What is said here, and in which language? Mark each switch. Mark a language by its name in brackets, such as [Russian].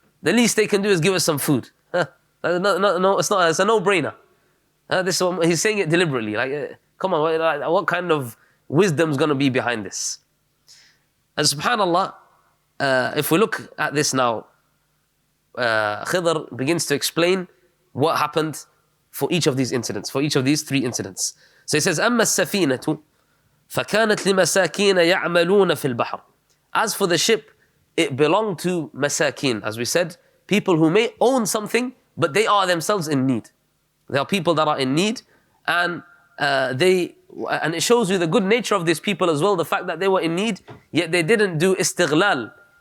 [English] The least they can do is give us some food. No, it's a no-brainer. He's saying it deliberately. Come on, what kind of wisdom is going to be behind this? And subhanAllah, if we look at this now, Khidr begins to explain what happened for each of these incidents, for each of these three incidents. So he says, [Arabic] أما السفينة فكانت لمساكين يعملون في البحر. [English] As for the ship, it belonged to masakin, as we said, people who may own something, but they are themselves in need. There are people that are in need, and it shows you the good nature of these people as well, the fact that they were in need, yet they didn't do istighlal.